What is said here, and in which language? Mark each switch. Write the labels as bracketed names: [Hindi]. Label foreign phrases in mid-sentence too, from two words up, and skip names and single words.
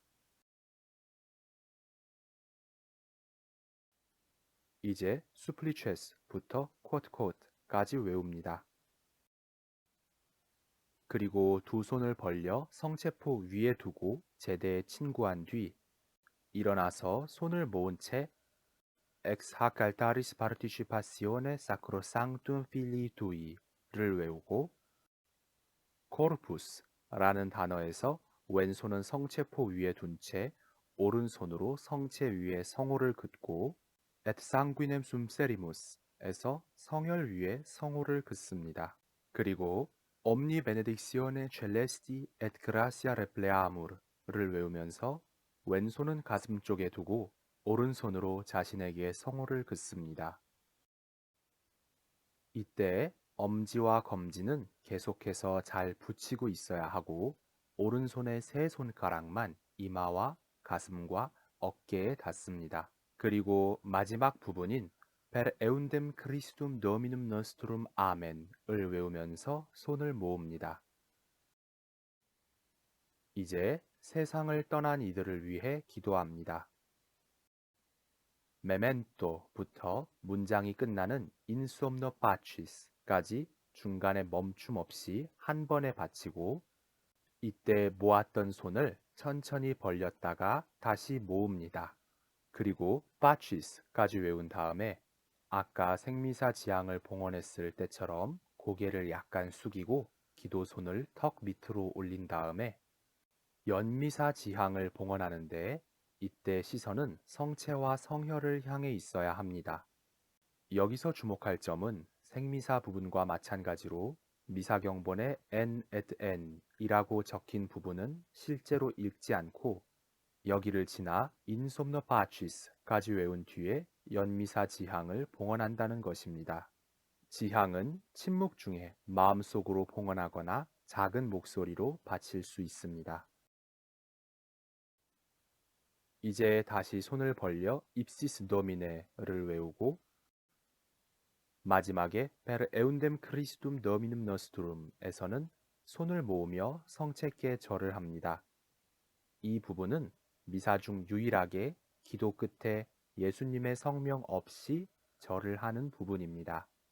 [Korean] 이제 수플리체스부터 쿼트까지 외웁니다. 그리고 두 손을 벌려 성체포 위에 두고 제대에 친구한 뒤 일어나서 손을 모은 채 [Latin] Ex hac altaris participatione sacrosanctum filii tui [Korean] 를 외우고 corpus라는 단어에서 왼손은 성체포 위에 둔 채 오른손으로 성체 위에 성호를 긋고 [Latin] et sanguinem sum serimus [Korean] 에서 성혈 위에 성호를 긋습니다. 그리고 [Latin] Omni benedictione celesti et gratia repleamur [Korean] 를 외우면서 왼손은 가슴 쪽에 두고 오른손으로 자신에게 성호를 긋습니다. 이때 엄지와 검지는 계속해서 잘 붙이고 있어야 하고 오른손의 세 손가락만 이마와 가슴과 어깨에 닿습니다. 그리고 마지막 부분인 [Latin] Per eundem Christum Dominum Nostrum Amen [Korean] 을 외우면서 손을 모읍니다. 이제 세상을 떠난 이들을 위해 기도합니다. 메멘토부터 문장이 끝나는 [Latin] In somno pacis [Korean] 까지 중간에 멈춤 없이 한 번에 바치고 이때 모았던 손을 천천히 벌렸다가 다시 모읍니다. 그리고 pacis까지 외운 다음에 아까 생미사 지향을 봉헌했을 때처럼 고개를 약간 숙이고 기도손을 턱 밑으로 올린 다음에 연미사 지향을 봉헌하는데 이때 시선은 성체와 성혈을 향해 있어야 합니다. 여기서 주목할 점은 생미사 부분과 마찬가지로 미사경본에 [Latin] n et n [Korean] 이라고 적힌 부분은 실제로 읽지 않고 여기를 지나 [Latin] in somno pacis [Korean] 까지 외운 뒤에 연미사 지향을 봉헌한다는 것입니다. 지향은 침묵 중에 마음속으로 봉헌하거나 작은 목소리로 바칠 수 있습니다. 이제 다시 손을 벌려 [Latin] ipsis domine [Korean] 를 외우고 마지막에 [Latin] per eundem Christum Dominum Nostrum [Korean] 에서는 손을 모으며 성체께 절을 합니다. 이 부분은 미사 중 유일하게 기도 끝에 예수님의 성명 없이 절을 하는 부분입니다.